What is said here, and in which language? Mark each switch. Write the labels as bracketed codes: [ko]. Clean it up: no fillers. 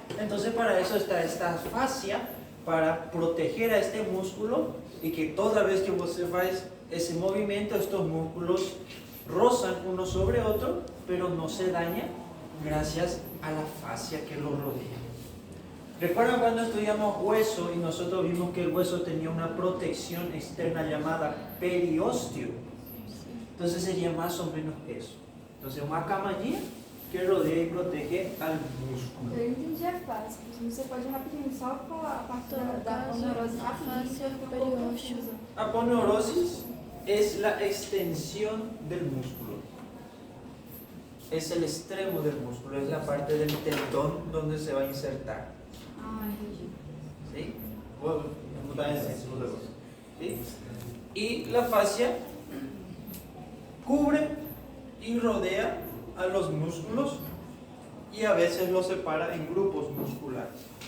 [es] Entonces para eso está esta fascia, para proteger a este músculo y que toda vez que vos haces ese movimiento, estos músculos rozan uno sobre otro, pero no se daña gracias a la fascia que lo rodea. ¿Recuerdan cuando estudiamos hueso y nosotros vimos que el hueso tenía una protección externa llamada periósteo? Entonces sería más o menos eso. Entonces [pt] uma camadinha que rodeia e protege al músculo. Eu entendi a face, mas você pode rapidinho só falar a parte da aponeurose rapidinho. [es] Aponeurosis es la extensión del músculo. Es el extremo del músculo, es la parte del tendón donde se va a insertar. Ah, entendi. ¿Sí? Voy a mudar ese segundo voz. ¿Sí? Y la fascia cubre y rodea a los músculos y a veces los separa en grupos musculares.